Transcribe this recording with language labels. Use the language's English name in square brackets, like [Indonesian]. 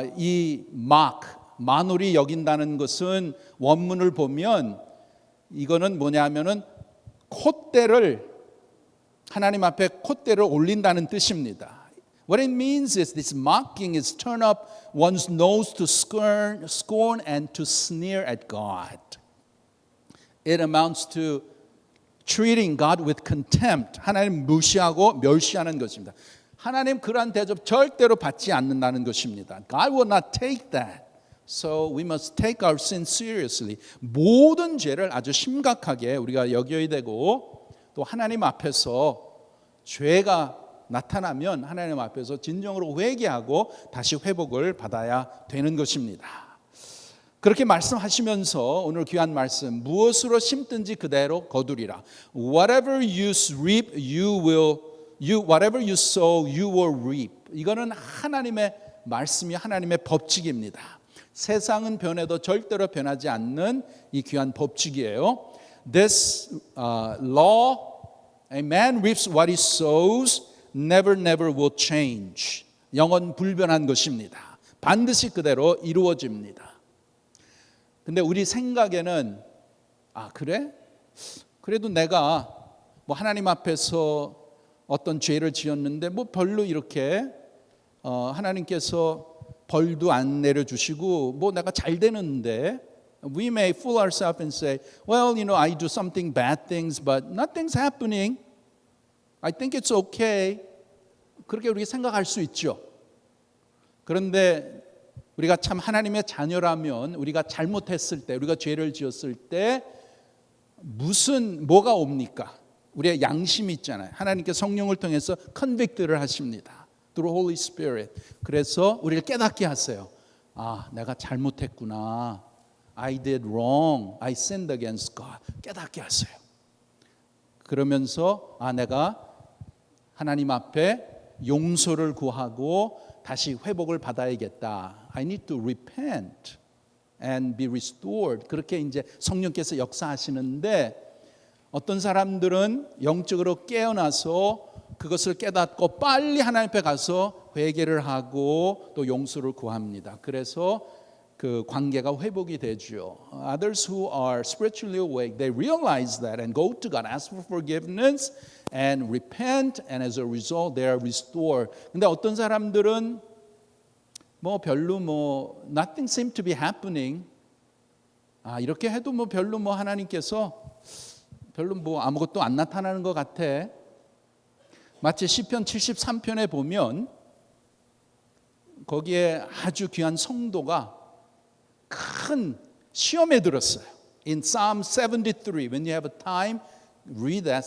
[Korean] 이 mock, 만홀히 여긴다는 것은 원문을 보면 이거는 뭐냐면은 콧대를 하나님 앞에 콧대를 올린다는 뜻입니다. [English] What it means is this mocking is turn up one's nose to scorn and to sneer at God. It amounts to treating God with contempt. [Korean] 하나님 무시하고 멸시하는 것입니다. 하나님 그러한 대접 절대로 받지 않는다는 것입니다. [English] God will not take that. So we must take our sin seriously. [Korean] 모든 죄를 아주 심각하게 우리가 여겨야 되고 또 하나님 앞에서 죄가 나타나면 하나님 앞에서 진정으로 회개하고 다시 회복을 받아야 되는 것입니다. 그렇게 말씀하시면서 오늘 귀한 말씀 무엇으로 심든지 그대로 거두리라. [English] Whatever you reap, whatever you sow, you will reap. [Korean] 이거는 하나님의 말씀이 하나님의 법칙입니다. 세상은 변해도 절대로 변하지 않는 이 귀한 법칙이에요. [English] This law, a man reaps what he sows. Never will change. [Korean] 영원 불변한 것입니다. 반드시 그대로 이루어집니다. 근데 우리 생각에는 그래? 그래도 내가 뭐 하나님 앞에서 어떤 죄를 지었는데 뭐 별로 이렇게 하나님께서 벌도 안 내려주시고 뭐 내가 잘 되는데 [English] we may fool ourselves and say, well, I do something bad things, but nothing's happening. I think it's okay. [Korean] 그렇게 우리가 생각할 수 있죠. 그런데 우리가 참 하나님의 자녀라면 우리가 잘못했을 때, 우리가 죄를 지었을 때 뭐가 옵니까? 우리의 양심이 있잖아요. 하나님께 성령을 통해서 컨빅트를 하십니다. [English] Through Holy Spirit. [Korean] 그래서 우리를 깨닫게 하세요. 내가 잘못했구나. [English] I did wrong. I sinned against God. [Korean] 깨닫게 하세요. 그러면서 내가 하나님 앞에 용서를 구하고 다시 회복을 받아야겠다. [English] I need to repent and be restored. [Korean] 그렇게 이제 성령께서 역사하시는데 어떤 사람들은 영적으로 깨어나서 그것을 깨닫고 빨리 하나님 앞에 가서 회개를 하고 또 용서를 구합니다. 그래서 그 관계가 회복이 되죠. [English] Others who are spiritually awake, they realize that and go to God, ask for forgiveness and repent, and as a result, they are restored. [Korean] 근데 어떤 사람들은 별로 [English] nothing seemed to be happening. [Korean] 이렇게 해도 별로 하나님께서 별로 아무것도 안 나타나는 것 같아. 마치 시편 73편에 보면 거기에 아주 귀한 성도가 큰 시험에 들었어요. [English] In Psalm 73, when you have a time, read that.